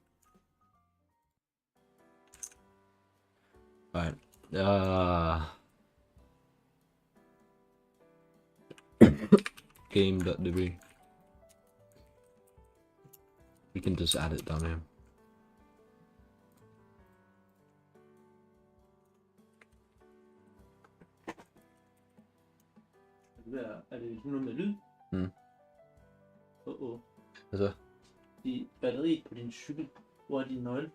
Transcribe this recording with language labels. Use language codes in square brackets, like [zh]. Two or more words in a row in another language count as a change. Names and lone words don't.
[en] Alright. Game.db. We can just add it down here. [da] Er det sådan noget med lyd? Hvad så? I batteriet på din cykel, hvor er din nøgle?